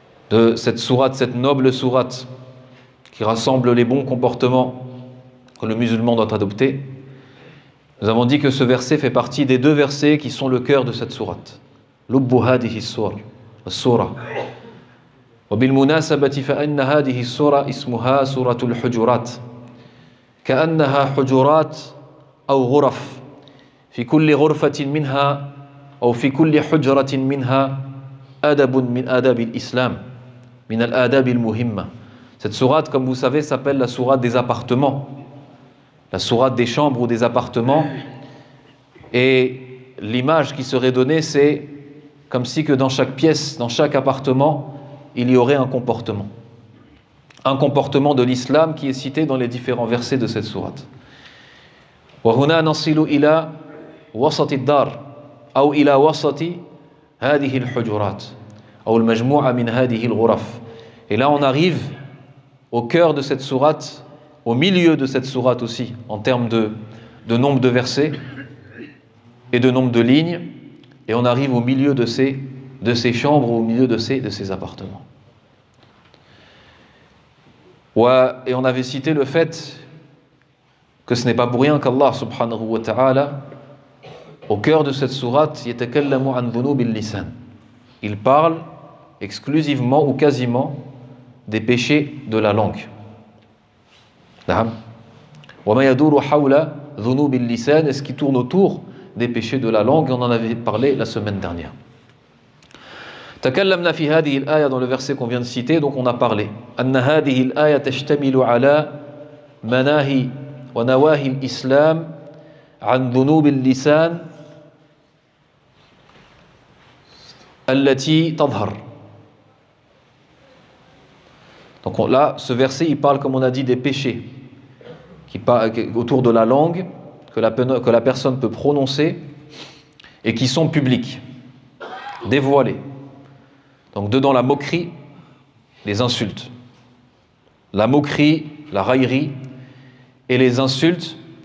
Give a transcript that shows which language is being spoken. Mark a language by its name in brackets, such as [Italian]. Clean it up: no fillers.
[French] de cette sourate, cette noble sourate qui rassemble les bons comportements que le musulman doit adopter, nous avons dit que ce verset fait partie des deux versets qui sont le cœur de cette sourate. [Arabic] Lubbu hadihi as-surah. وبالمناسبة فإن هذه السورة اسمها سورة الحجرات كأنها حجرات أو غرف في كل غرفة منها أو في كل حجرة منها أدب من آداب الإسلام من الآداب المهمة. [French] Cette sourate, comme vous savez, s'appelle la sourate des appartements, la sourate des chambres ou des appartements. Et l'image qui serait donnée, c'est comme si que dans chaque pièce, dans chaque appartement, il y aurait un comportement de l'islam qui est cité dans les différents versets de cette sourate. [Arabic] وهنا نصل إلى وسط الدار أو إلى وسط هذه الحجرات أو المجموعة من هذه الغرف. [French] Et là on arrive au cœur de cette sourate, au milieu de cette sourate aussi, en termes de nombre de versets et de nombre de lignes, et on arrive au milieu de ces chambres, au milieu de ces appartements. Et on avait cité le fait que ce n'est pas pour rien qu'Allah subhanahu wa ta'ala, au cœur de cette sourate, [Arabic] yatakallamu an dhunubil lisan. [French] Il parle exclusivement ou quasiment des péchés de la langue. [Arabic] Wa ma yaduru hawla dhunubil lisan, [French] est ce qui tourne autour des péchés de la langue, on en avait parlé la semaine dernière. [Arabic] تكلمنا في هذه الآية [French] dans le verset qu'on vient de citer, donc on a parlé [Arabic] أن هذه الآية تشتمل على مناهي ونواهي الإسلام عن ذنوب اللسان التي تظهر. [French] Donc là, ce verset, il parle, comme on a dit, des péchés autour de la langue que la personne peut prononcer et qui sont publics, dévoilés. Donc dedans la moquerie, les insultes. La moquerie, la raillerie et les insultes.